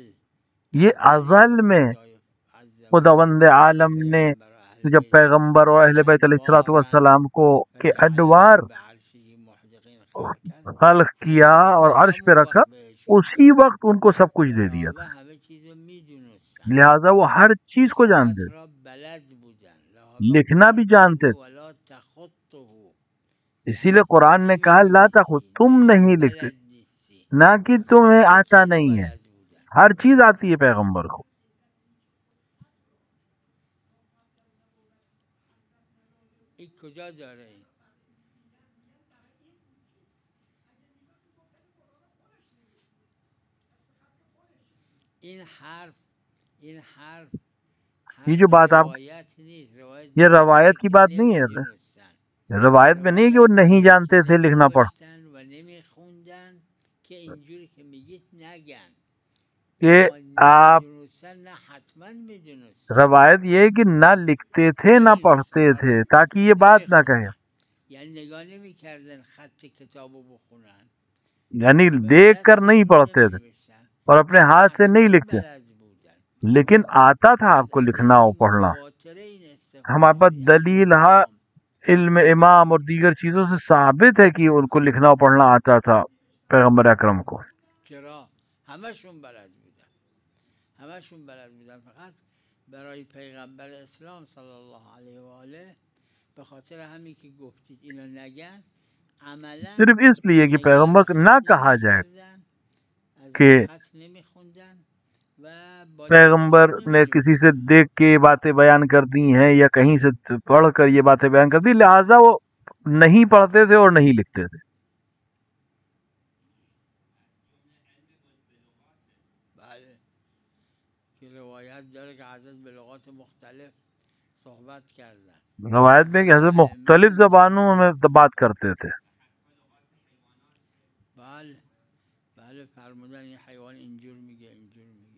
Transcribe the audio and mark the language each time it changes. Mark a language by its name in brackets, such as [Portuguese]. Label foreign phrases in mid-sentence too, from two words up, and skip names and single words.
[Urdu] یہ ازل میں خداوند عالم نے جب پیغمبر اور اہل بیت علیہ الصلوۃ والسلام کو کے ادوار خلق کیا اور عرش پہ رکھا، اسی وقت ان کو سب کچھ دے دیا تھا، [Persian] همه چیز رو میدونستن، [Urdu] لہٰذا وہ ہر چیز کو جانتے [Persian] لغت [Urdu] تھے، [Persian] را بلد بودن، [Urdu] لہذا لکھنا بھی جانتے تھے. [Arabic] ولا تخطه، [Urdu] اسی لیے قرآن نے کہا [Arabic] لا تخط، [Urdu] تم نہیں لکھتے، [Persian] بلد نیستی، [Urdu] نہ کہ تمہیں [Persian] همه [Urdu] آتا [Persian] چیز رو [Urdu] نہیں ہے. [Persian] بلد بودن. [Urdu] ہر چیز آتی ہے پیغمبر کو. [Persian] این کجا داره این؟ این حرف [Urdu] یہ جو بات آپ، [Persian] روایت نیست، روایت [Urdu] یہ [Persian] میگه [Urdu] روایت کی [Persian] که [Urdu] بات نہیں ہے، [Persian] نمیدونستن، [Urdu] روایت میں نہیں کہ وہ نہیں جانتے تھے لکھنا پڑھ، [Persian] نمی‌نوشتن و نمیخوندن که اینجوری که میگید نگن، [Urdu] کہ [Persian] اما [Urdu] آپ [Persian] نمیدونستن نه حتما میدونستن، [Urdu] روایت یہ ہے کہ نہ لکھتے تھے نہ پڑھتے تھے تاکہ یہ بات نہ کہیں، [Persian] یعنی نگاه نمیکردن خط کتابو بخونن، یعنی با [Urdu] دیکھ کر نہیں [Persian] دستشون [Urdu] پڑھتے تھے [Persian] نمینوشتن، [Urdu] اور اپنے [Persian] اما [Urdu] ہاتھ سے نہیں [Persian] حتما [Urdu] لکھتے، [Persian] بلد بودن. [Urdu] لیکن آتا تھا آپ [Persian] از [Urdu] کو لکھنا اور [Persian] ادله [Urdu] پڑھنا. [Persian] متواتره این [Urdu] ہمارے [Persian] استفاده [Urdu] پاس [Persian] علم [Urdu] دلیل [Persian] امام. [Urdu] علم امام اور دیگر چیزوں سے ثابت ہے کہ ان کو لکھنا اور پڑھنا آتا تھا پیغمبر اکرم کو. [Persian] چرا؟ همشون بلد بودن، همشون بلد بودن، فقط برای پیغمبر اسلام [Arabic] صلی الله علیه و آله [Persian] به خاطر همین که گفتید اینو نگن، عملا [Urdu] صرف اس لیے کہ [Persian] نگاه [Urdu] پیغمبر [Persian] به [Urdu] کو نہ [Persian] خط [Urdu] کہا جائے [Persian] نمیکردن، از [Urdu] کہ [Persian] رو خط نمیخوندن و با [Urdu] پیغمبر [Persian] دستشون [Urdu] نے کسی سے [Persian] نمینوشتن. [Urdu] دیکھ کے یہ باتیں بیان کر دی ہیں یا کہیں سے پڑھ کر یہ باتیں بیان کر دی، لہٰذا وہ نہیں پڑھتے تھے اور نہیں لکھتے تھے. [Persian] بله که روایت داره که حضرت به لغات مختلف صحبت کردن. [Urdu] روایت میں کہ حضرت مختلف زبانوں میں بات کرتے تھے. [Persian] بله فرمودن این حیوان اینجور میگه، اینجور میگه.